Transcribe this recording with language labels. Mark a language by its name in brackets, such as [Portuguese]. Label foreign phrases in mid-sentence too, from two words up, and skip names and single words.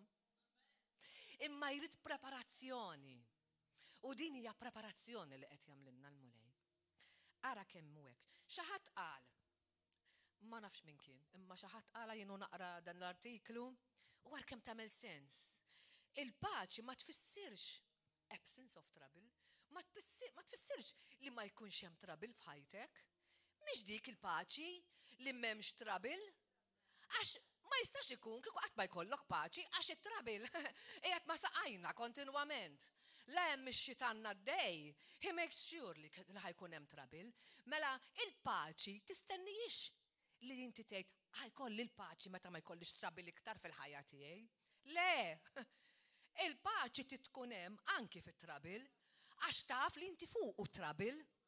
[Maltese] Imma jrid preparazzjoni. U din hija preparazzjoni li qed jagħmlilna l-mulej. Ara kemm hu hekk. Xi ħadd qal, ma nafx min kien, imma xi ħadd qala jienu naqra dan l-artiklu war kemm tagħmel sens. Il-paċi ma tfissirx [English] absence of trouble, [Maltese] ma tfissirx li ma jkunx hemm trouble f'ħajtek. Mhix dik il-paċi li m'hemmx trouble, għax ma jistax ikun kieku qatt ma jkollok paċi għax it-trouble qiegħed ma saqajna kontinwament. La hemm ix-xitan għaddej, [English] he makes sure [Maltese] li ħajkun hemm trouble. Mela il-paċi tistennijiex li inti tgħid ħajkolli l-paċi meta ma jkollix trouble iktar fil-ħajja tiegħi. Le, il-paċi tkun hemm anki fit-trouble għax taf li inti fuq u trouble.